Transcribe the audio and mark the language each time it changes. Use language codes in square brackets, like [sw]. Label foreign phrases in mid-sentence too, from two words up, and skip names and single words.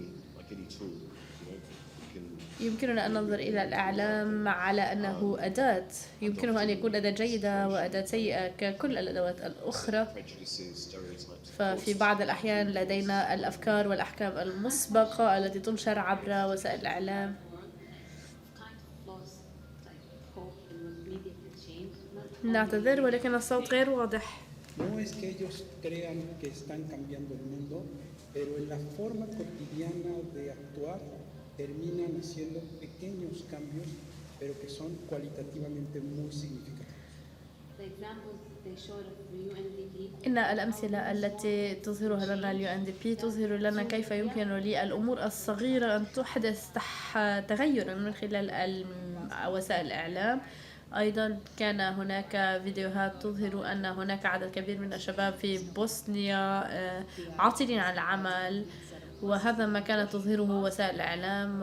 [ar] يمكننا أن ننظر إلى الإعلام على أنه أداة، يمكنه أن يكون أداة جيدة وأداة سيئة ككل الأدوات الأخرى. ففي بعض الأحيان لدينا الأفكار والأحكام المسبقة التي تنشر عبر وسائل الإعلام. نعتذر ولكن الصوت غير واضح. [es] No es que ellos crean que están cambiando el mundo, pero en la forma cotidiana de actuar terminan haciendo pequeños cambios, pero que son cualitativamente muy significativos. [ar] إن الأمثلة التي تظهرها لنا UNDP تظهر لنا كيف يمكن للأمور الصغيرة أن تحدث تغيرا من خلال وسائل الإعلام. أيضا كان هناك فيديوهات تظهر أن هناك عدد كبير من الشباب في بوسنيا عاطلين عن العمل، وهذا ما كانت تظهره وسائل الإعلام.